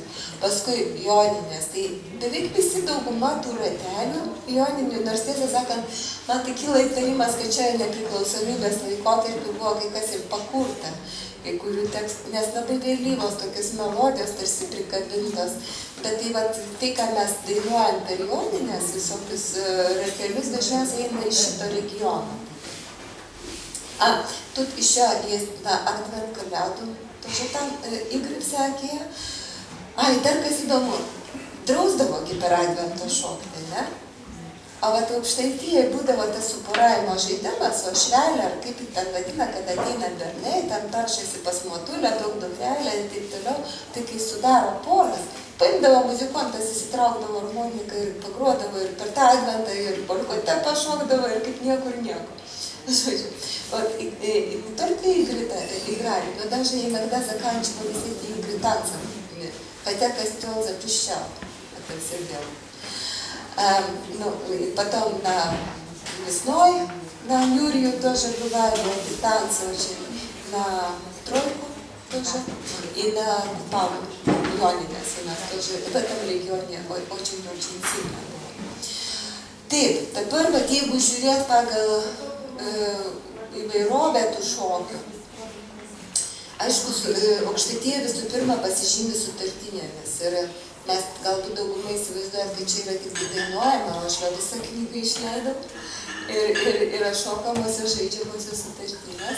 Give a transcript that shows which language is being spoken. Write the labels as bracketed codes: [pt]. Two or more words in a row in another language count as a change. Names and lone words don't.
[lt] Paskui joninės, tai beveik visi dauguma tų ratelių joninių, nors tiesą sakant, man tai kyla įtarimas, kad čia nepriklausomybės laikotarpiu buvo kai kas ir pakurta. Kai kurių tekstų, nes labai vėlyvos tokios melodijos tarsi prikabintos, bet tai, va, tai ką mes dainuojam per joninės, visokius ratelius dažniausiai eina iš šito regiono. [ru] Тут еще есть на [lt] Advent kalėdų, [ru] тоже там игры всякие. [lt] Ir dar kas įdomu, drausdavo per Adventą šokti, ne? O vat Aukštaitijoje būdavo tas suporavimo žaidimas, o švelė, ar kaip jį ten vadina, kad ateina bernai, ten taršasi pas motulę, daug dukrelę ir taip toliau, tai kai sudaro poras, paimdavo muzikantas, įsitraukdavo harmoniką ir pagruodavo ir per tą Adventą ir polkote pašokdavo ir kaip niekur nieko. [ru] Вот, не только игры играли, но даже иногда заканчивались эти игры танцем. мне. Хотя костел запрещал это все делать. И потом весной на Юрию тоже бывали танцы очень, на тройку тоже, и на Купалу, Jonines у нас тоже, в этом регионе очень-очень сильно было. [lt] Taip, dabar, bet jeigu žiūrėt pagal įvairovę tų šokių, aišku, Aukštaitija visų pirma pasižymi sutartinėmis ir mes galbūt daugumai įsivaizduojat, kad čia yra tik dainuojama, o aš visą knygą išleidau ir yra šokamosios žaidžiamosios sutartinės.